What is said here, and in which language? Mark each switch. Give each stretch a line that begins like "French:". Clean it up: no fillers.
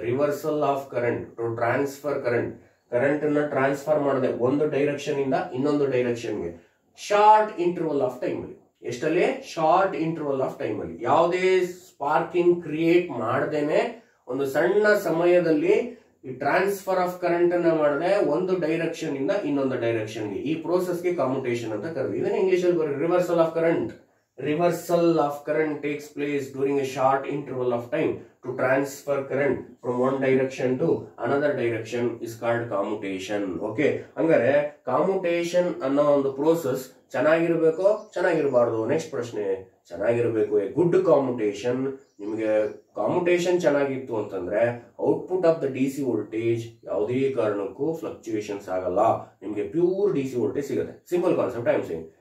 Kannada: Reversal of current to transfer current. Current ಅನ್ನ transfer ಮಾಡಿದೆ ಒಂದು ಡೈರೆಕ್ಷನ್ ಇಂದ ಇನ್ನೊಂದು ಡೈರೆಕ್ಷನ್ಗೆ ಶಾರ್ಟ್ ಇಂಟರ್ವಲ್ ಆಫ್ ಟೈಮ್ ಅಲ್ಲಿ. ಎಷ್ಟಲ್ಲಿ? ಶಾರ್ಟ್ ಇಂಟರ್ವಲ್ ಆಫ್ ಟೈಮ್ ಅಲ್ಲಿ. ಯಾವುದೇ ಸ್ಪಾರ್ಕಿಂಗ್ ಕ್ರಿಯೇಟ್ ಮಾಡದೇನೆ ಒಂದು ಸಣ್ಣ ಸಮಯದಲ್ಲಿ ಈ ಟ್ರಾನ್ಸ್ಫರ್ ಆಫ್ ಕರೆಂಟ್ ಅನ್ನ ಮಾಡಿದೆ ಒಂದು ಡೈರೆಕ್ಷನ್ ಇಂದ ಇನ್ನೊಂದು ಡೈರೆಕ್ಷನ್ಗೆ. ಈ ಪ್ರೋಸೆಸ್ಗೆ ಕಾಮ್ಯುಟೇಷನ್ ಅಂತ ಕರೆದ್ವಿ. ಇದನ್ನ ಇಂಗ್ಲಿಷ್ ಅಲ್ಲಿ ಬರೀ reversal of current.
English: Reversal of current takes place during a short interval of time to transfer current from one direction to another direction is called commutation.
Kannada: Okay, ಹಂಗಾರೆ commutation ಅನ್ನೋ ಒಂದು ಪ್ರೋಸೆಸ್ ಚೆನ್ನಾಗಿರ್ಬೇಕು, ಚೆನ್ನಾಗಿರಬಾರ್ದು? ನೆಕ್ಸ್ಟ್ ಪ್ರಶ್ನೆ, ಚೆನ್ನಾಗಿರ್ಬೇಕು. A good ಕಾಮ್ಯುಟೇಷನ್, ನಿಮಗೆ ಕಾಮ್ಯುಟೇಷನ್ ಚೆನ್ನಾಗಿತ್ತು ಅಂತಂದ್ರೆ output of the D C voltage ಯಾವುದೇ ಕಾರಣಕ್ಕೂ ಫ್ಲಕ್ಚುಯೇಷನ್ಸ್ ಆಗಲ್ಲ, ನಿಮಗೆ ಪ್ಯೂರ್ ಡಿ ಸಿ ವೋಲ್ಟೇಜ್ ಸಿಗುತ್ತೆ.
English: Simple concept I am saying.